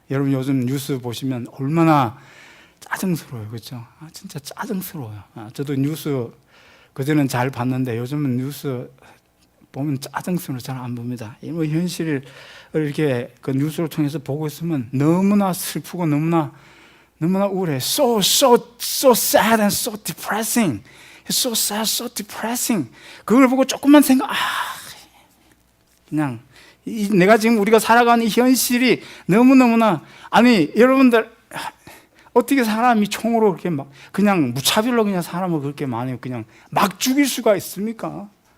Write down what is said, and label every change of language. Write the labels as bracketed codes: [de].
[ko] 여러분 요즘 뉴스 보시면 얼마나 짜증스러워요, 그렇죠? 진짜 짜증스러워요. 저도 뉴스 그전엔 잘 봤는데 요즘은 뉴스 보면 짜증스러워 잘 안 봅니다. 이 현실을 이렇게 그 뉴스를 통해서 보고 있으면 너무나 슬프고 너무나 우울해. [en] So sad and so depressing. So sad, so depressing. [ko] 그걸 보고 조금만 그냥 내가 지금 우리가 살아가는 이 현실이 너무나, 아니 여러분들 어떻게 사람이 총으로 그렇게 막 그냥 무차별로 그냥 사람을 그렇게 많이 그냥 막 죽일 수가 있습니까?